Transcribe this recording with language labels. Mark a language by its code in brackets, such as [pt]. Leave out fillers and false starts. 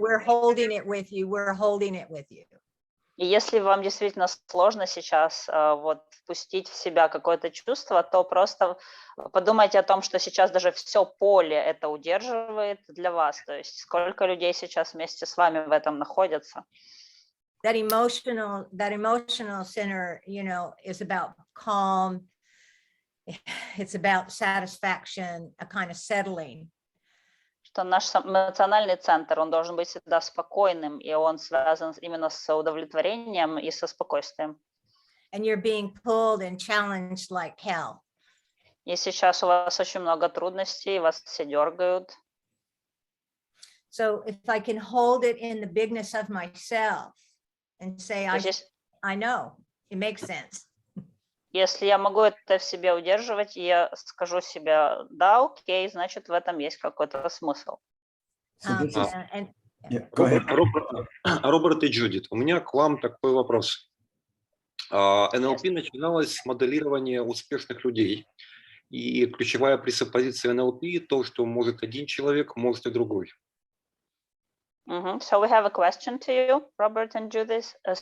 [en] we're holding it with you, we're holding it with you. [ru] И если вам действительно сложно сейчас вот впустить в себя какое-то чувство, то просто подумайте о том, что сейчас даже все поле это удерживает для вас. То есть сколько людей сейчас вместе с вами в этом находятся. [en] That emotional center, is about calm. It's about satisfaction, a kind of settling. [ru] Что наш эмоциональный центр, он должен быть всегда спокойным, и он связан именно с удовлетворением и со спокойствием. [en] And you're being pulled and challenged like hell. [ru] И сейчас у вас очень много трудностей, вас все дергают. [en] So if I can hold it in the bigness of myself and say, I know, it makes sense. [ru] Если я могу это в себе удерживать, и я скажу себе, да, окей, значит, в этом есть какой-то смысл. [en] So this is, And yeah, go ahead. [ru] Роберт и Джудит, у меня к вам такой вопрос. НЛП начиналось с моделирования успешных людей. И ключевая пресуппозиция НЛП – то, что может один человек, может и другой. [en] So we have a question to you, Robert and Judith.